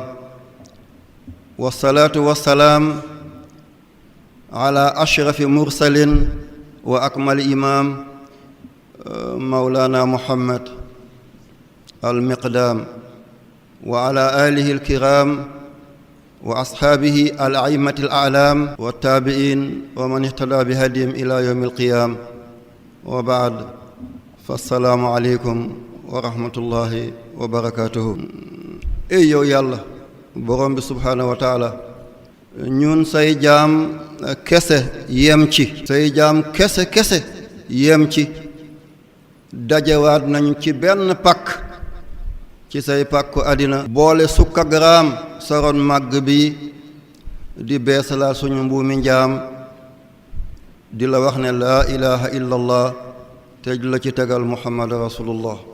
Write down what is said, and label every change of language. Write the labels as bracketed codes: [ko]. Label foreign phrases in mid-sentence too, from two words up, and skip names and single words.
[ar] والصلاة والسلام على أشرف مرسل وأكمل إمام مولانا محمد المقدام، وعلى آله الكرام وأصحابه الأئمة الأعلام والتابعين ومن اهتدى بهديهم إلى يوم القيامة. وبعد، فالسلام عليكم ورحمة الله وبركاته. [wo] yow yàlla borom bi [ar] سبحانه وتعالى, [wo] ñun say jaam kese yem ci, say jaam kese yem ci, dajewaat nañu ci benn pakk ci say pàkku àddina, boole sukk ak raam saroon màgg bi di beesalaat suñu mbuumi njaam, di la wax ne [ar] لا إله إلا الله [wo] te di la ci tegal [ar] محمد رسول الله.